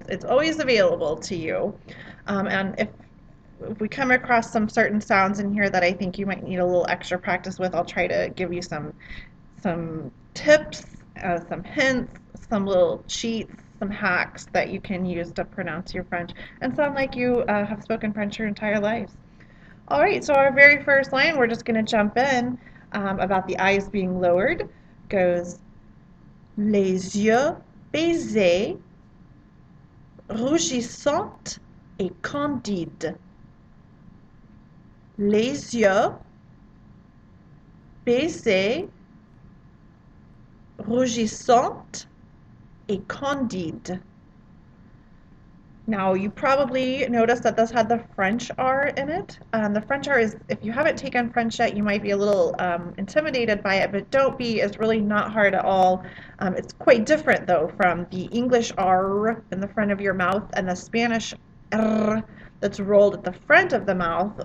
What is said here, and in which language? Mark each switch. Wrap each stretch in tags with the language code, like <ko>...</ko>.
<en>It's always available to you. And if we come across some certain sounds in here that I think you might need a little extra practice with, I'll try to give you some tips, some hints, some little cheats, some hacks that you can use to pronounce your French and sound like you have spoken French your entire lives. All right, so our very first line, we're just going to jump in about the eyes being lowered. Goes</en> <fr>les yeux baissés, rougissants et candides. Les yeux baissés, rougissants et candides.</fr> <en>Now, you probably noticed that this had the French R in it. The French R is, if you haven't taken French yet, you might be a little intimidated by it, but don't be. It's really not hard at all. It's quite different, though, from the English R in the front of your mouth and the Spanish R that's rolled at the front of the mouth.</en>